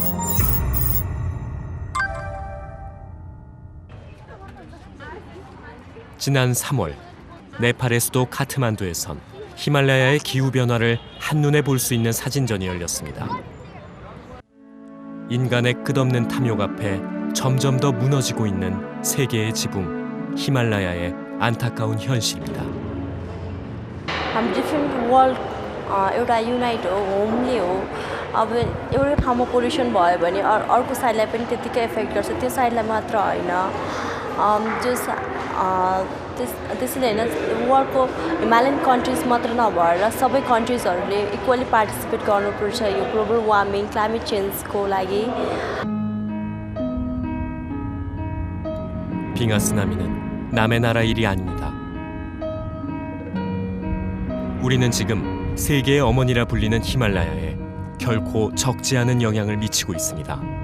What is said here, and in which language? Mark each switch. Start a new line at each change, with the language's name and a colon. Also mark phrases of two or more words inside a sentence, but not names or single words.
Korean: 지난 3월 네팔의 수도 카트만두에선 히말라야의 기후변화를 한눈에 볼 수 있는 사진전이 열렸습니다. 인간의 끝없는 탐욕 앞에 점점 더 무너지고 있는 세계의 지붕 히말라야의 안타까운 현실입니다.
English: different world
Nepali: एउटा युनाइट हो होमली हो अब एउटै ठाउँमा पोल्युसन भयो भने अर्को साइडलाई पनि त्यतिकै एफेक्ट गर्छ त्यो साइडलाई मात्र होइन जो त्यसैले होइन
English: worldको Himalayan countries
Nepali: मात्र नभएर सबै कन्ट्रिजहरूले
English: equally participate
Nepali: गर्नुपर्छ यो
English: global warming climate changeको
Nepali: लागि.
Korean: 빙하 쓰나미는 남의 나라 일이 아닙니다. 우리는 지금 세계의 어머니라 불리는 히말라야에 결코 적지 않은 영향을 미치고 있습니다.